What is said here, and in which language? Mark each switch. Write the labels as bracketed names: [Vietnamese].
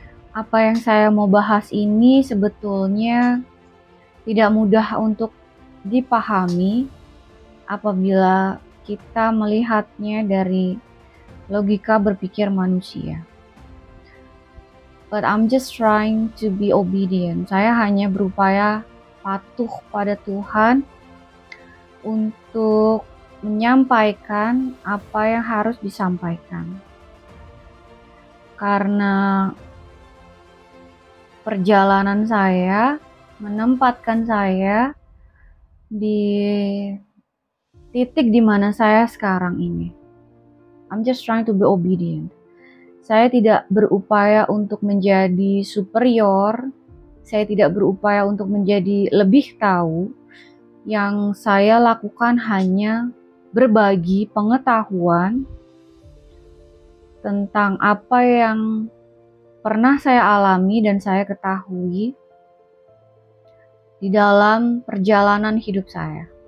[Indonesian] Apa yang saya mau bahas ini sebetulnya tidak mudah untuk dipahami apabila kita melihatnya dari logika berpikir manusia. [English] But I'm just trying to be obedient. [Indonesian] Saya hanya berupaya patuh pada Tuhan untuk menyampaikan apa yang harus disampaikan. Karena perjalanan saya menempatkan saya di titik di mana saya sekarang ini. [English] I'm just trying to be obedient. [Indonesian] Saya tidak berupaya untuk menjadi superior. Saya tidak berupaya untuk menjadi lebih tahu. Yang saya lakukan hanya berbagi pengetahuan tentang apa yang pernah saya alami dan saya ketahui di dalam perjalanan hidup saya.